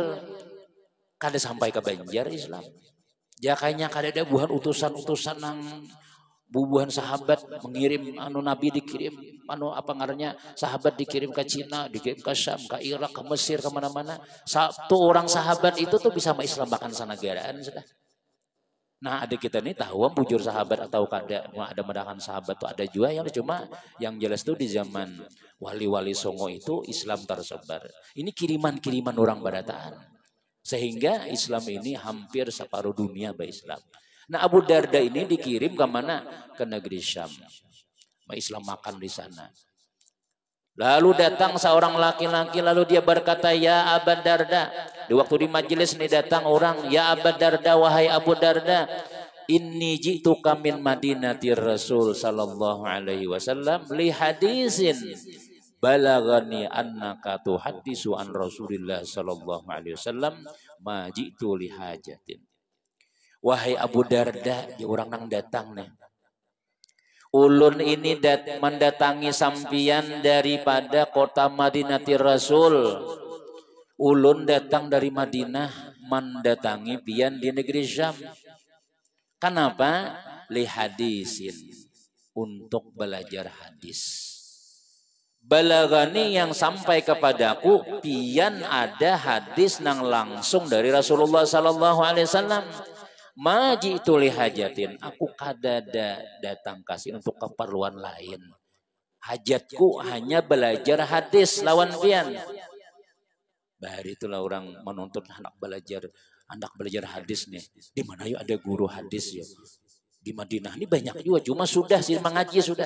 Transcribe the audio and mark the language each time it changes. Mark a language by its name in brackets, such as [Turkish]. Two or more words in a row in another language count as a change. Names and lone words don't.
[Banjar] Kada sampai ke Banjar Islam. Jakanya kada ada buhan utusan-utusan nang bubuhan sahabat mengirim Nabi dikirim apa ngarannya sahabat dikirim ke Cina, dikirim ke Syam, ke Irak, ke Mesir, kemana-mana. Satu orang sahabat itu tuh bisa mengislam bahkan sanagaraan sudah. Nah ada kita nih tahu bujur sahabat atau kada ada medakan sahabat tuh ada juga yang cuma yang jelas tuh di zaman wali-wali Songo itu Islam tersebar. Ini kiriman-kiriman orang barataan. Sehingga Islam ini hampir separuh dunia Islam. Nah Abu Darda ini dikirim ke mana? Ke negeri Syam. Islam makan di sana. [Indonesian] Lalu datang seorang laki-laki lalu dia berkata ya Abu Darda. Di waktu di majelis ini datang orang ya Abu Darda wahai Abu Darda. [Arabic] إني جئتك من مدينة الرسول صلى الله عليه وسلم لحديث بلغني أنك تحدث عن رسول الله صلى الله عليه وسلم ما جئت لحاجة. [Banjar] Wahai Abu Darda, ya orang nang datang nih. Ulun ini mendatangi sampian daripada kota Madinati Rasul. Ulun datang dari Madinah mendatangi pian di negeri Syam. Kenapa? [Arabic] لحديث, [Banjar] untuk belajar hadis. balagani yang sampai kepadaku pian ada hadis nang langsung dari Rasulullah [Arabic] صلى الله عليه وسلم. [Banjar] Maji itu lihajatin, aku kadada datang kasih untuk keperluan lain. Hajatku hanya belajar hadis lawan pian. Bahari itulah orang menuntut anak belajar hadis nih. Di mana yuk ada guru hadis ya? Di Madinah ini banyak juga, cuma sudah sih mengaji sudah.